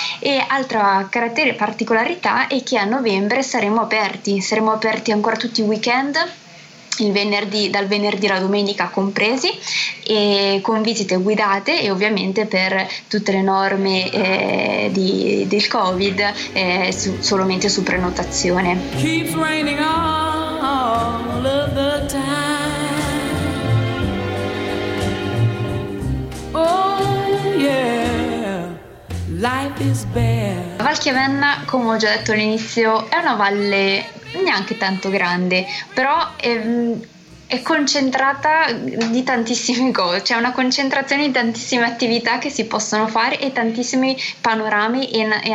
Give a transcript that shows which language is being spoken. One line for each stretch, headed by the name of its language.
Italian: E altra particolarità è che a novembre saremo aperti ancora tutti i weekend, dal venerdì alla domenica compresi, e con visite guidate, e ovviamente per tutte le norme del Covid solamente su prenotazione.
English: Keeps raining all of the time. Oh yeah, life is bare.
Italian: La Val Chiavenna, come ho già detto all'inizio, è una valle neanche tanto grande, però è concentrata di tantissime cose, c'è una concentrazione di tantissime attività che si possono fare e tantissimi panorami e